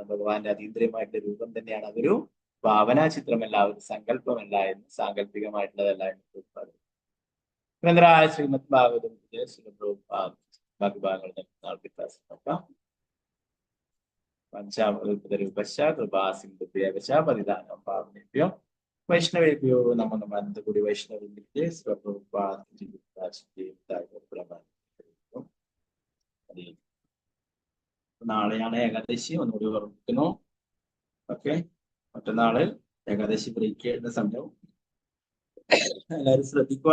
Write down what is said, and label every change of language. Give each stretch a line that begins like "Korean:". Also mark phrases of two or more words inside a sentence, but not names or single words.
Malayalam: ഭഗവാന്റെ അതീന്ദ്രിയമായിട്ടുള്ള രൂപം തന്നെയാണ്. അതൊരു ഭാവനാ ചിത്രമല്ല, ഒരു സങ്കല്പമല്ല എന്ന്, സാങ്കല്പികമായിട്ടുള്ളതല്ല എന്ന് പറയുന്നത്. ശ്രീമദ് ഭാഗവതം ബാക്കി ഭാഗങ്ങൾ നോക്കാം.
Sanskrit: പരിധാനം പാവനേഭ്യോ വൈഷ്ണവേഭ്യോ നമോ നമഃ.
Malayalam: അനന്തകോടി വൈഷ്ണവന്റെ നാളെയാണ് ഏകാദശി, ഒന്നുകൂടി ഓർമ്മിക്കുന്നു. ഓക്കെ, മറ്റന്നാള് ഏകാദശി ബ്രേക്ക് ചെയ്യുന്ന സമയം എല്ലാവരും ശ്രദ്ധിക്കുക.